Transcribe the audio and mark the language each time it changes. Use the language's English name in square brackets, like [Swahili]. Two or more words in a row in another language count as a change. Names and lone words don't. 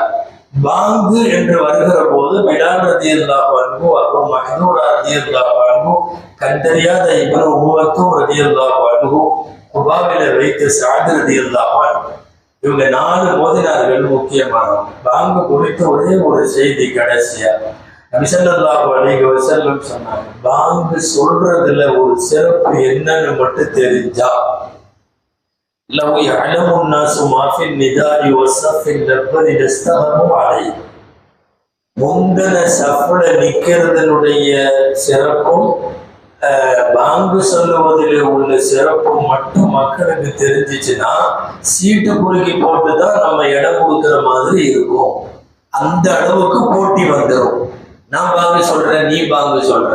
[Tamil] பாங்கு என்று வருகிற போது பிலால் [Arabic] رضي الله عنه, [Tamil] அபூ மஹ்தூரா [Arabic] رضي الله عنه, [Tamil] கண்டறியாத இப்னு உம்மத்தும் [Arabic] رضي الله عنه, [Tamil] குபாவில வைத்து சஅத் [Arabic] رضي الله عنه, [Tamil] இவங்க 4 மோதினார்கள் முக்கியமானவங்க. பாங்கு குறித்து ஒரே ஒரு செய்தி கடைசியா நபி [Arabic] صلى الله عليه وسلم [Tamil] சொன்னாங்க, பாங்கு சொல்றதுல ஒரு சிறப்பு என்னன்னு மட்டும் தெரிஞ்சா, [Arabic] لو يعلم الناس ما في النداء والصف الأول لاستهموا عليه. [Tamil] முந்தன சஃப்ல நிக்கிறதனுடைய சிறப்பும் பாங்கு சொல்லுவதில் உள்ள சிறப்பும் மட்டும் மக்களுக்கு தெரிஞ்சிச்சுன்னா சீட்டு குலுக்கி போட்டுதான் நம்ம இடம் கொடுக்கிற மாதிரி இருக்கும். அந்த அளவுக்கு போட்டி வந்துடும். நான் பாங்கு சொல்றேன், நீ பாங்கு சொல்ற.